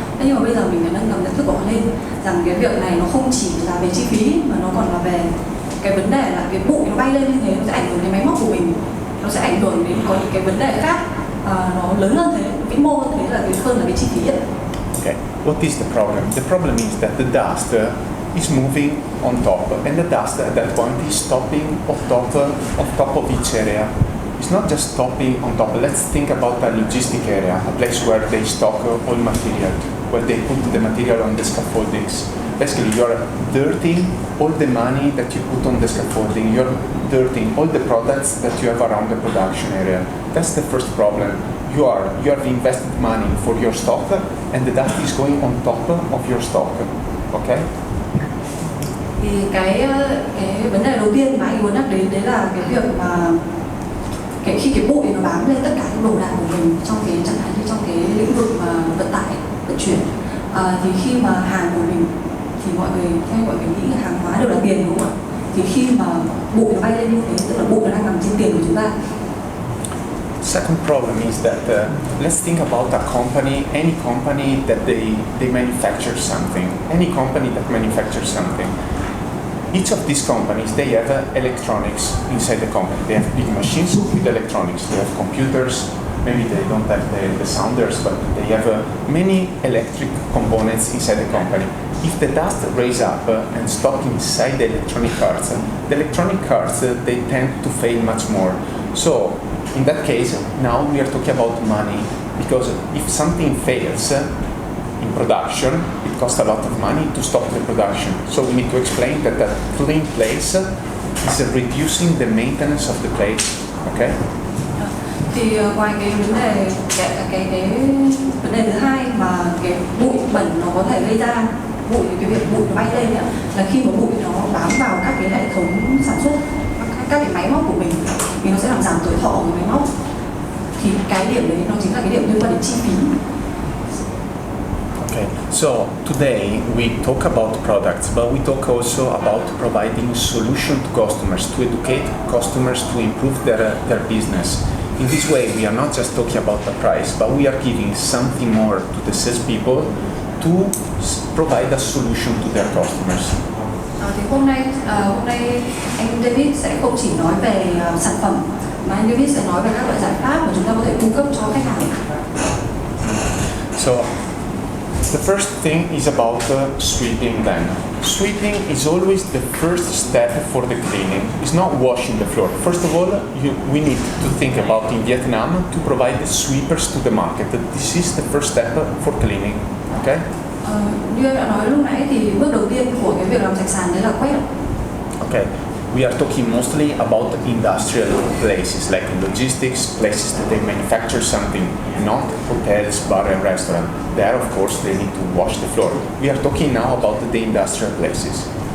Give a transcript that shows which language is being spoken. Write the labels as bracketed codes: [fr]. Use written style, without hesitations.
[vi] Thế nhưng mà bây giờ mình phải nâng tầm nhận thức của họ lên rằng cái việc này nó không chỉ là về chi phí mà nó còn là về cái vấn đề là cái bụi nó bay lên như thế, nó sẽ ảnh hưởng đến máy móc của mình, nó sẽ ảnh hưởng đến có những cái vấn đề khác nó lớn hơn thế, vĩ mô hơn thế, là hơn là cái chi phí ấy. [en] Okay, what is the problem? The problem is that the dust is moving on top, and the dust at that point is stopping on top of each area. It's not just stopping on top. Let's think about a logistic area, a place where they stock all material, where they put the material on the scaffoldings. Basically, you're dirtying all the money that you put on the scaffolding. You're dirtying all the products that you have around the production area. That's the first problem. You have invested money for your stock, and the dust is going on top of your stock. Okay? [vi] Thì cái vấn đề đầu tiên mà anh muốn nhắc đến đấy là cái việc mà khi cái bụi nó bám lên tất cả những đồ đạc của mình, trong cái chẳng hạn như trong cái lĩnh vực mà vận tải, vận chuyển, thì khi mà hàng của mình thì mọi người nghĩ là hàng hóa đều là tiền, đúng không ạ? Thì khi mà bụi nó bay lên như thế, tức là bụi nó đang nằm trên tiền của chúng ta. [en] Second problem is that let's think about a company, any company that they manufacture something, any company that manufactures something. Each of these companies, they have electronics inside the company. They have big machines with electronics. They have computers. Maybe they don't have the sounders, but they have many electric components inside the company. If the dust raise up and stop inside the electronic parts, they tend to fail much more. So, in that case, now we are talking about money, because if something fails in production, it costs a lot of money to stop the production. So we need to explain that a clean place is reducing the maintenance of the place. Okay? [vi] Thì ngoài cái vấn đề cái vấn đề thứ hai mà cái bụi bẩn nó có thể gây ra, cái việc bụi nó bay lên ấy, là khi mà bụi nó bám vào các cái hệ thống sản xuất, các cái máy móc của mình, thì nó sẽ làm giảm tuổi thọ của máy móc. Thì cái điểm đấy nó chính là cái điểm liên quan đến chi phí. [en] Okay, so today we talk about products, but we talk also about providing solution to customers, to educate customers to improve their business. In this way, we are not just talking about the price, but we are giving something more to the salespeople to provide a solution to their customers. [vi] Thì hôm nay anh David sẽ không chỉ nói về sản phẩm, mà anh David sẽ nói về các loại giải pháp mà chúng ta có thể cung cấp cho khách hàng. [en] So, the first thing is about sweeping then. Sweeping is always the first step for the cleaning. It's not washing the floor. First of all, we need to think about in Vietnam to provide the sweepers to the market. This is the first step for cleaning. Okay? [vi] Như em đã nói lúc nãy thì bước đầu tiên của cái việc làm sạch sàn đấy là quét. [en] Okay. We are talking mostly about industrial places like logistics, places that they manufacture something, not hotels, bar and restaurant. There, of course, they need to wash the floor. We are talking now about the industrial places.